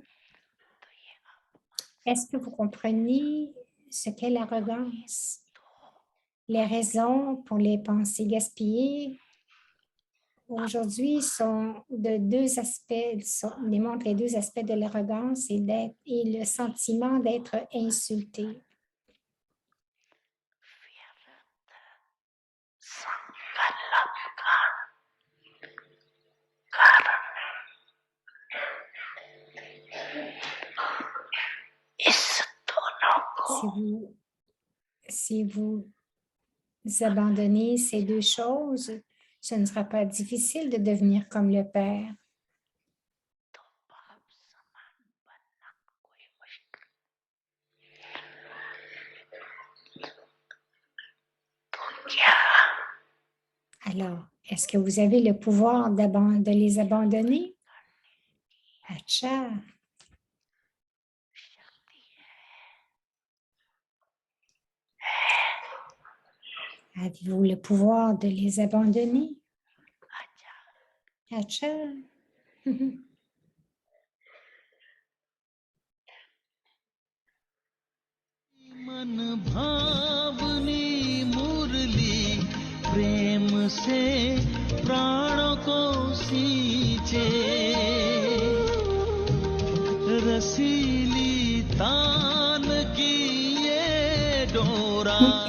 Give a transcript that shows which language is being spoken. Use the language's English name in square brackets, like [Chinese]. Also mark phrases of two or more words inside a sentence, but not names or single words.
[French] Est-ce que vous comprenez ce qu'est l'arrogance? Les raisons pour les pensées gaspillées aujourd'hui sont de deux aspects, démontrent les deux aspects de l'arrogance et le sentiment d'être insulté. [Hindi] संकल्प का कारण इस दोनों को [French] Si vous abandonnez ces deux choses, ce ne sera pas difficile de devenir comme le Père. [Hindi] तो बाप समान बनना कोई मुश्किल तो क्या [French] Alors, est-ce que vous avez le pouvoir de les abandonner? Acha. Avez-vous le pouvoir de les abandonner? Acha. [Hindi] मन भावनी मुरली प्रेम से प्राणों को सींचे रसीली तान की ये डोरा